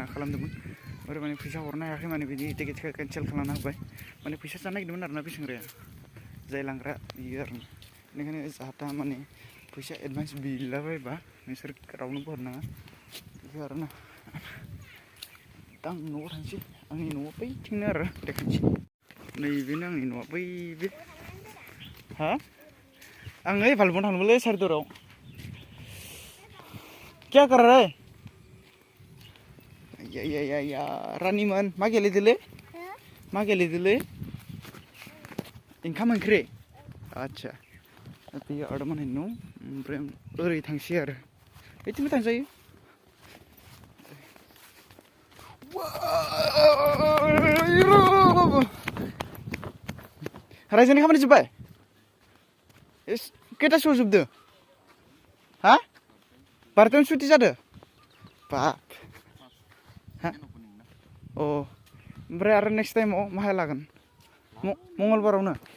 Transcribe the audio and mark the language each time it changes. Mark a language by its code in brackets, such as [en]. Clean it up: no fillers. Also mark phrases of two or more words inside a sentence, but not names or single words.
[brx] खालामदोंमोन आरो माने फैसा हरनो हायाखै माने बिनि टिकेटखौ केनसेल खालामना होबाय माने फैसा जानो नागिरदोंमोन आरोना बे सेंग्राया जाय लांग्रा बियो आरो बेनिखायनो जाहाथा माने फैसा एडभान्स बिलाबायबा नोंसोर रावनोबो हरनाङा बिदि आरोना दा आं न'आव थांसै आंनि न'आ बैथिंनो आरो देखायनोसै नैबेनो आंनि न'आ बै बे हा आं ओइ भालुफाव थांनोमोनलै सारिदराव [hi] क्या कर रहा है [brx] या रानिमोन मा गेलेदोलै मा गेलेदोलै ओंखाम ओंख्रि आदसा बेयो आदामोननि न' ओमफ्राय आं ओरै थांसै आरो बिथिंबो थांजायो रायजोनि खामानि जोब्बाय खैथासोआव जोबदो हा 12टायावनो सुटि जादो बाप हा अ ओमफ्राय आरो [en] next time [brx] माहाय लागोन मंगलबारावनो